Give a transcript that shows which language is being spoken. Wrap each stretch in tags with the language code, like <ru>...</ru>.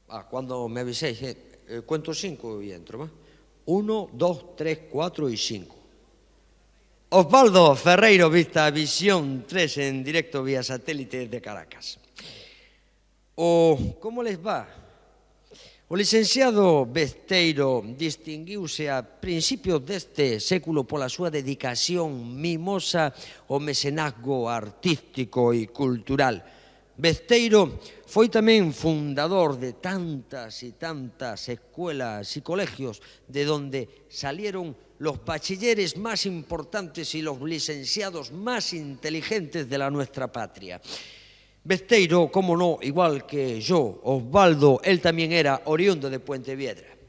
<es>Cuando me aviséis, cuento 5 y entro, ¿va? 1, 2, 3, 4 y 5. Osvaldo Ferreiro, Vista Visión 3 en directo vía satélite de Caracas. ¿Cómo les va?</es> <gl>O licenciado Besteiro distinguiuse a principios deste século pola súa dedicación mimosa ao mecenazgo artístico e cultural. Besteiro foi tamén fundador de tantas e tantas</gl> <es>escuelas e colegios de donde salieron los bachilleres más importantes y los licenciados más inteligentes de la nuestra patria. Besteiro, como no, igual que yo, Osvaldo, él tamén era oriundo de Puentevedra.</es>